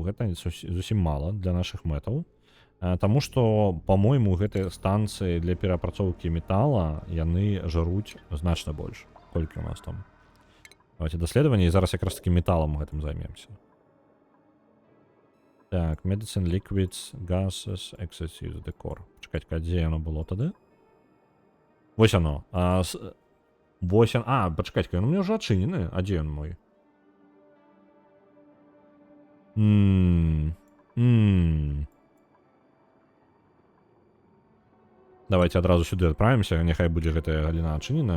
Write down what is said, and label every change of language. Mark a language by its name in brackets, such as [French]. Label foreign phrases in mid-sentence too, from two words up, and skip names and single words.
[Belarusian] Гэта зусім мала для нашых мэтаў. Таму што, па-мойму, гэтыя станцыі для перапрацоўкі метала, яны жаруць значна больш. Колькі у нас там. Давайте даследаванне, і зараз якраз таки металам гэтым займемся. Так, [English] medicine, liquids, gases, excessive decor. [Belarusian] Чакайце, дзе яно было тады? Вось яно. Вось яно. Пачакайце, ён у мяне ўжо адчынены. А дзе ён мой? Давайте адразу сюды адправімся, няхай будзе гэтая галіна адчынена.